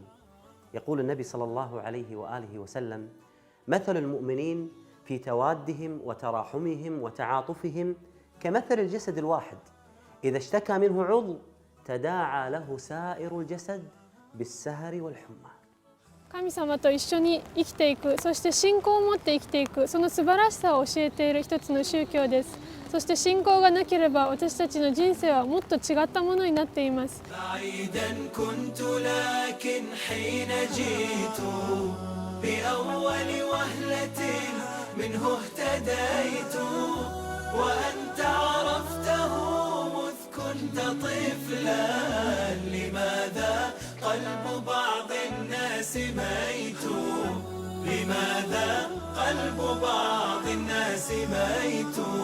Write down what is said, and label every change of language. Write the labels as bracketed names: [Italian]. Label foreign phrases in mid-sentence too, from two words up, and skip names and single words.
[Arabic] يقول النبي صلى الله عليه وآله وسلم: مثل المؤمنين في توادهم وتراحمهم وتعاطفهم كمثل الجسد الواحد، إذا اشتكى منه عضو تداعى له سائر الجسد بالسهر والحمى. [Japanese] 神様と一緒に生きていく、そして信仰を持って生きていく、その素晴らしさを教えている一つの宗教です。そして信仰がなければ私たちの人生はもっと違ったものになっています。 [Arabic] بأول وهلة منه اهتديت وأنت عرفته مذ كنت طفلا لماذا قلب بعض الناس ميت لماذا قلب بعض الناس ميت